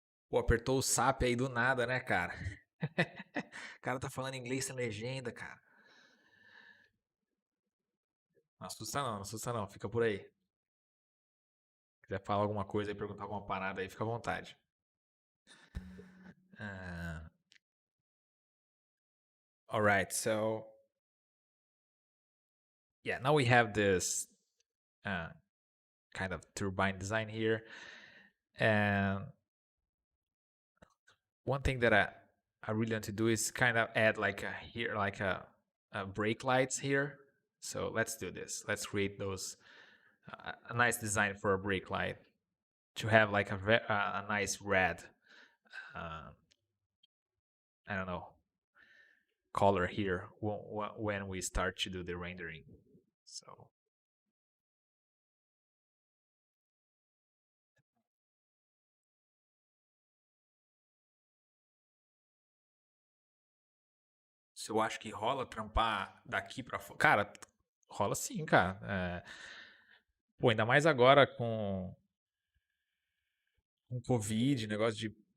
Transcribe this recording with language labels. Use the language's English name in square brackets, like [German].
[Portuguese] Pô, apertou o SAP aí do nada, né, cara? O cara tá falando inglês sem legenda, cara. Não assusta não, não assusta não. Fica por aí. Se quiser falar alguma coisa e perguntar alguma parada aí, fica à vontade. [English] Uh, all right, so yeah, now we have this uh, kind of turbine design here. And one thing that I really want to do is kind of add like a brake lights here. So let's do this. Let's create those a nice design for a brake light to have like a nice red, uh, I don't know, color here when we start to do the rendering. [Portuguese] So se eu acho que rola trampar daqui pra fora. Cara, rola sim, cara. Pô, ainda mais agora com Covid, negócio de.